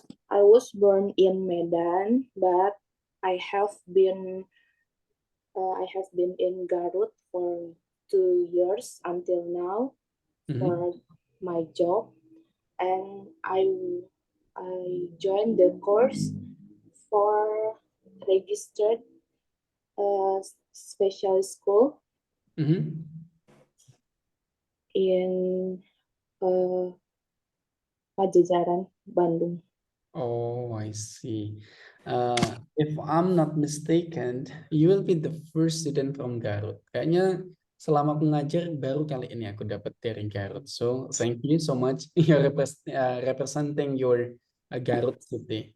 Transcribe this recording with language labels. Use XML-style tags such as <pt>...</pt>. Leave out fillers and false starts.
<en>I was born in Medan, but I have been in Garut for 2 years until now for my job, and I joined the course for registered special school in Pajajaran, Bandung. Oh, I see. If I'm not mistaken, you will be the first student from Garut.</en> <id>Kayaknya selama aku ngajar baru kali ini aku dapat dari Garut.</id> <en>So thank you so much. You're representing your Garut city.</en>